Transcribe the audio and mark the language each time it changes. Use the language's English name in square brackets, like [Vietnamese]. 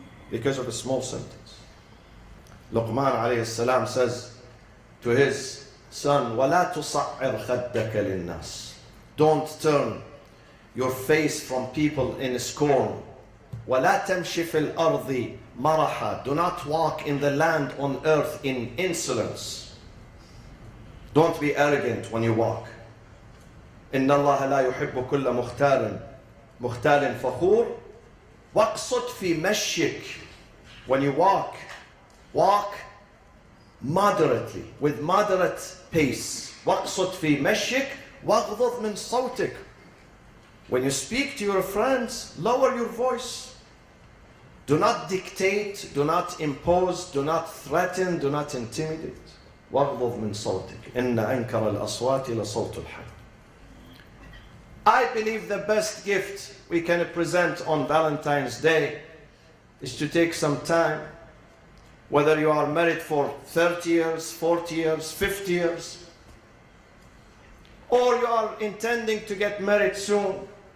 [English] Because of a small sentence. Luqman alayhi salam says to his son, [Arabic] وَلَا تُصَعِّرْ خَدَّكَ لِلنَّاسِ. [English] Don't turn your face from people in scorn. [Arabic] وَلَا تَمْشِ فِي الْأَرْضِ مَرَحًا. [English] Do not walk in the land on earth in insolence. Don't be arrogant when you walk. [Arabic] إن الله لا يحب كل مختال فخور. واقصد في مشيك. [English] When you walk moderately, with moderate pace. [Arabic] واقصد في مشيك واغضض من صوتك. [English] When you speak to your friends, lower your voice. Do not dictate, do not impose, do not threaten, do not intimidate. [Arabic] واغضض من صوتك. إن أنكر الأصوات لصوت الحي. [English] I believe the best gift we can present on Valentine's Day is to take some time, whether you are married for 30 years, 40 years, 50 years, or you are intending to get married soon.